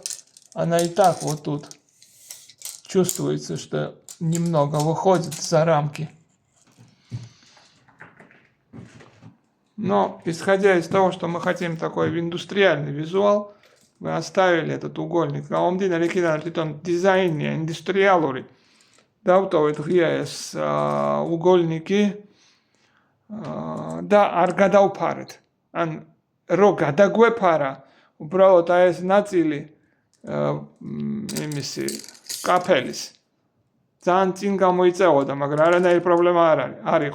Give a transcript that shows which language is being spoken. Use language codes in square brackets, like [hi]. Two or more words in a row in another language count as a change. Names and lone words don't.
[ru] Она и так вот тут чувствуется, что немного выходит за рамки. Но исходя из того, что мы хотим такой индустриальный визуал, мы оставили этот угольник. [ka] Გამომდინარე იქიდან თვითონ დიზაინია ინდუსტრიალური. დავტოვეთ ღია ეს უგოლნიკი და არ გადავფარეთ. ან რო გადაგვეფარა, უბრალოდ ეს ნაწილი იმისი კაფელის ძალიან წინ გამოიწეოდა, მაგრამ არანაირი პრობლემა არ იყო.